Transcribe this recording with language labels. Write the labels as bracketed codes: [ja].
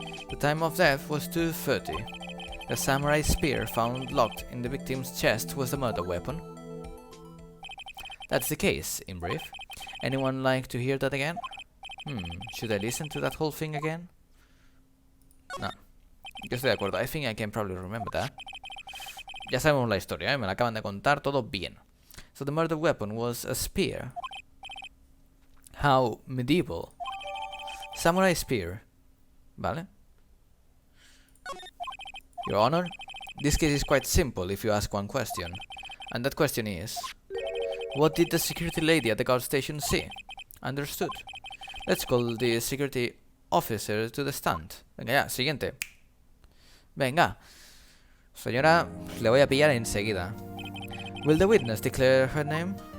[en] The time of death was 2:30. The samurai spear found locked in the victim's chest was the murder weapon. That's the case, in brief. Anyone like to hear that again? Should I listen to that whole thing again? No. [es] Yo estoy de acuerdo. [en] I think I can probably remember that. [es] Ya sabemos la historia, me la acaban de contar todo bien. [en] So the murder weapon was a spear. How medieval. Samurai spear. Vale. Your Honor, this case is quite simple if you ask one question. And that question is, what did the security lady at the guard station see? Understood. Let's call the security officer to the stand. [es] Venga ya, siguiente. Venga. Señora, le voy a pillar enseguida. [en] Will the witness declare her name?